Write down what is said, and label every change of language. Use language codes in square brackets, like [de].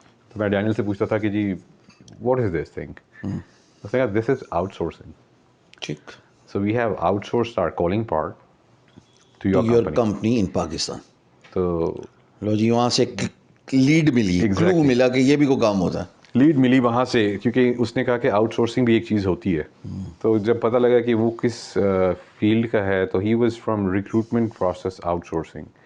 [ur] تو میں ڈینیل سے پوچھتا تھا کہ جی [en] What is this thing. [ur] اس نے کہا [en] This is outsourcing. [ur] ٹھیک. [en] So we have outsourced our calling part to your your company. Company in Pakistan. [ur] تو لو جی, وہاں سے لیڈ ملی, کلو ملا کہ یہ بھی کوئی کام ہوتا ہے. لیڈ ملی وہاں سے, کیونکہ اس نے کہا کہ آؤٹ سورسنگ بھی ایک چیز ہوتی ہے. تو جب پتہ لگا کہ وہ کس فیلڈ کا ہے, تو [en] He was from recruitment process outsourcing.